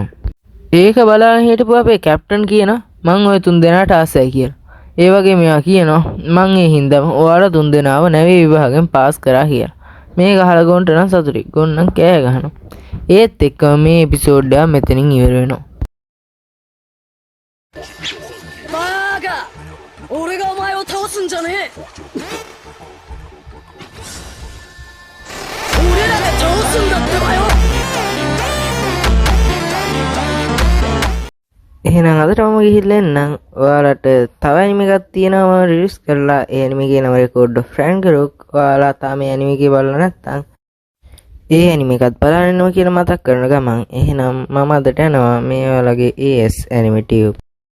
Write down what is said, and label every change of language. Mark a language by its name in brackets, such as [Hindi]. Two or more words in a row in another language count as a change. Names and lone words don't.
[Sinhala] ඒක බලාගෙන හිටපු අපේ කැප්ටන් කියනවා මං ඔය තුන් දෙනාට ආසයි කියලා. ඒ වගේ මෙයා කියනවා මං ඒ හින්දාම ඔයාලා තුන් දෙනාව නැවේ විභාගයෙන් පාස් කරා කියලා. මේක අහලා ගොන්ට නම් සතුටුයි. ගොන් නම් කෑ ගහනවා. ඒත් එක්කම මේ එපිසෝඩ් එක මෙතනින් ඉවර වෙනවා. [Japanese] バカ俺がお前を倒すんじゃねえ俺らで倒すんだってばよ [Sinhala] එහෙනම් අදටම ගිහිල්ලා එන්නම්. ඔයාලට තව ඇනිමේ එකක් තියෙනවා රිලීස් කරලා ඒ ඇනිමේ ගේ නම රෙකෝඩ් ෆ්‍රැන්ක් රොක්. ඔයාලා තාම මේ ඇනිමේ ගේ බලලා නැත්නම් ඒ ඇනිමේ එකත් බලන්න ඕන කියලා මතක් කරන ගමන් එහෙනම් මම අදට යනවා මේ ඔයාලගේ AS ඇනිමේ ටියුබ්